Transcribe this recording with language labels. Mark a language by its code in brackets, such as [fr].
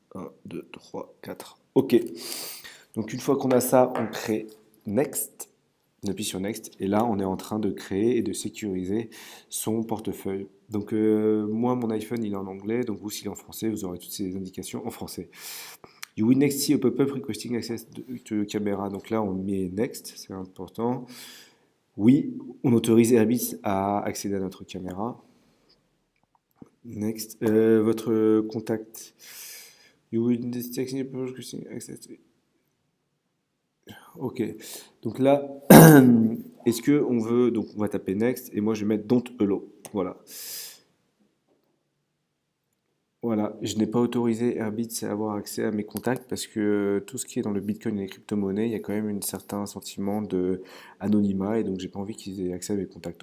[fr] 1, 2, 3, 4. OK. Donc, une fois qu'on a ça, on crée Next. On appuie sur Next et là on est en train de créer et de sécuriser son portefeuille. Donc moi mon iPhone il est en anglais, donc vous s'il est en français vous aurez toutes ces indications en français. [en] You will next see a pop-up requesting access to camera. [fr] Donc là on met Next, c'est important. Oui, on autorise Airbitz à accéder à notre caméra. Next, votre contact. [en] You will next see a pop-up requesting access to... [fr] Ok, donc là, est-ce que on veut, donc on va taper next et moi je vais mettre [en] don't allow, [fr] voilà. Voilà, je n'ai pas autorisé Airbitz à avoir accès à mes contacts parce que tout ce qui est dans le Bitcoin et les crypto-monnaies, il y a quand même un certain sentiment de anonymat et donc j'ai pas envie qu'ils aient accès à mes contacts.